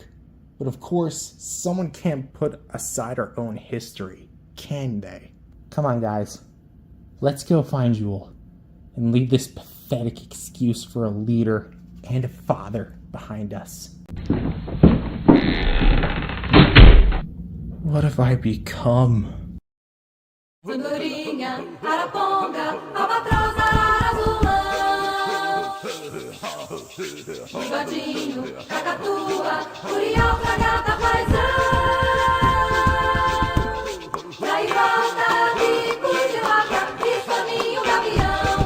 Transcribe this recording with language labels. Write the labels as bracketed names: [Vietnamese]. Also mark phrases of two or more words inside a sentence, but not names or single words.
[English] But of course, someone can't put aside our own history, can they? Come on, guys. Let's go find Jewel, and leave this pathetic excuse for a leader and a father behind us. What have I become? [Portuguese] Andorinha, araponga, albatroz, azulão. Bigodinho, cacatua, curial, fragata, paisão. Daí volta, bico de vaca, escaminho, gavião.